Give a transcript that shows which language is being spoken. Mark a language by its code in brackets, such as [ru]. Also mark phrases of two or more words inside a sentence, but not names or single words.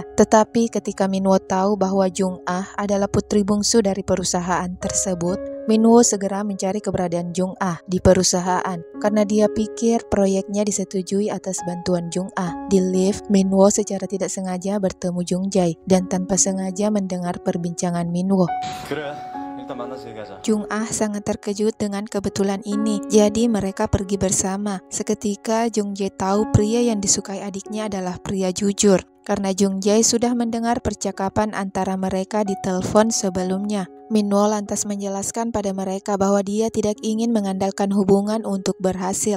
[id] Tetapi ketika Minwo tahu bahwa Jung-ah adalah putri bungsu dari perusahaan tersebut, Minwo segera mencari keberadaan Jung-ah di perusahaan karena dia pikir proyeknya disetujui atas bantuan Jung-ah. Di lift, Minwo secara tidak sengaja bertemu Jung-jae dan tanpa sengaja mendengar perbincangan Minwo. [ko] 그래, 일단 만나서 얘기하자. [id] Jung-ah sangat terkejut dengan kebetulan ini, jadi mereka pergi bersama. Seketika Jung-jae tahu pria yang disukai adiknya adalah pria jujur, karena Jung-jae sudah mendengar percakapan antara mereka di telepon sebelumnya. Minwo lantas menjelaskan pada mereka bahwa dia tidak ingin mengandalkan hubungan untuk berhasil.